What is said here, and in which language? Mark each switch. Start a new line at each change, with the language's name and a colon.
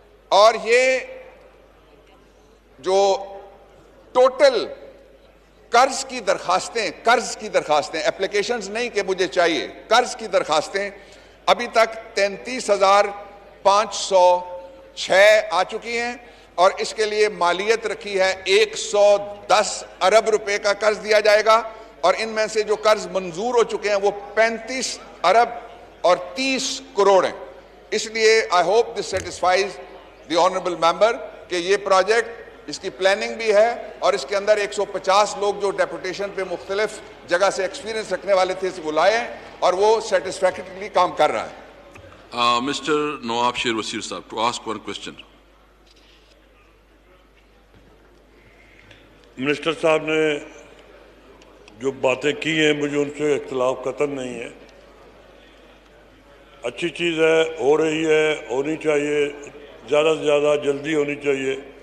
Urdu: اور یہ جو ٹوٹل قرض کی درخواستیں اپلیکیشنز نہیں کہ مجھے چاہیے، قرض کی درخواستیں ابھی تک 33,506 آ چکی ہیں اور اس کے لیے مالیت رکھی ہے 110 ارب روپے کا قرض دیا جائے گا اور ان میں سے جو قرض منظور ہو چکے ہیں وہ 35 ارب اور 30 کروڑ ہیں. اس لیے
English: I hope this satisfies the honorable member
Urdu: کہ یہ پروجیکٹ اس کی پلاننگ بھی ہے اور اس کے اندر 150 لوگ جو ڈیپوٹیشن پہ مختلف جگہ سے ایکسپیرینس رکھنے والے تھے اس کو لائے ہیں اور وہ سیٹسفیکٹریلی کام کر رہا ہے.
English: Mr. Nawab Sher Wasir Sahab to ask one question.
Urdu: Minister صاحب نے جو باتیں کی ہیں مجھے ان سے اختلاف قطعاً نہیں ہے. اچھی چیز ہے، ہو رہی ہے، ہونی چاہیے، زیادہ سے زیادہ جلدی ہونی چاہیے.